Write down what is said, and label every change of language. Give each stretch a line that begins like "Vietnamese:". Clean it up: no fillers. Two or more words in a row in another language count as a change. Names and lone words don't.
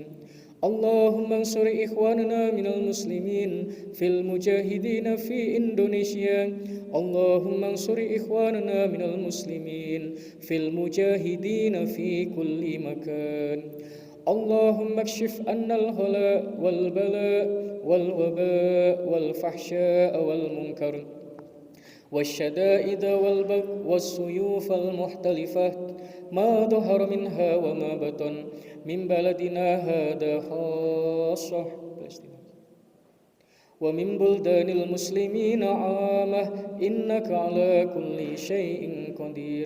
Arabic: اللهم انصر إخواننا من المسلمين في المجاهدين في Indonesia. اللهم انصر إخواننا من المسلمين في المجاهدين في كل مكان. اللهم اكشف عنا الغلاء والبلاء والوباء والفحشاء والمنكر والشدائد والبغي والسيوف المختلفة ما ظهر منها وما بطن من بلدنا هذا خاصة ومن بلدان المسلمين عامة إنك على كل شيء قدير.